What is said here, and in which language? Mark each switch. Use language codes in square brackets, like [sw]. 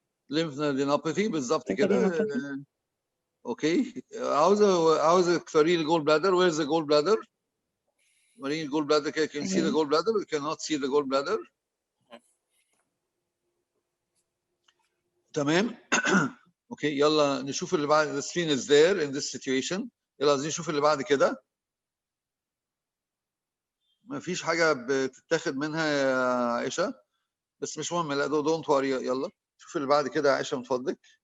[en] lymph nodinopathy بالظبط كده. lymphadenopathy. [ar] اوكي. عاوزك توري لي الجول بلادر. [en] Where's the gall bladder? [ar] وريني الجول بلادر كده. [en] Can you see the gall bladder? We cannot see the gall bladder. [ar] تمام. اوكي يلا نشوف اللي بعد. [en] The screen is there in this situation. [ar] يلا عايزين نشوف اللي بعد كده. ما فيش حاجة بتتاخد منها يا عائشة، بس مش مهم. لا [en] Don't worry. [ar] يلا شوف اللي بعد كده يا عائشة من فضلك.